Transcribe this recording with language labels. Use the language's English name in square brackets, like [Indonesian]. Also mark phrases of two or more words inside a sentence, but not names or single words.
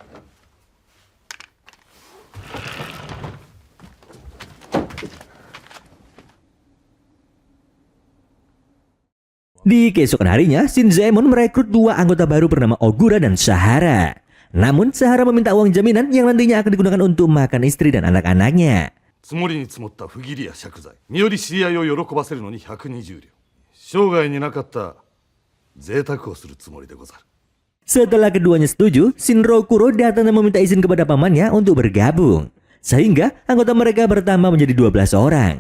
[Indonesian] Di keesokan harinya, Shinzaemon merekrut 2 anggota baru bernama Ogura dan Sahara. Namun, Sahara meminta uang jaminan yang nantinya akan digunakan untuk makan istri dan anak-anaknya. [Japanese] 積もりに積もった不義理や借財、身寄り知り合いを喜ばせるのに120両。生涯になかった贅沢をするつもりでござる。 [Indonesian] Setelah keduanya setuju, Shinrokuro datang dan meminta izin kepada pamannya untuk bergabung. Sehingga anggota mereka bertambah menjadi 12 orang.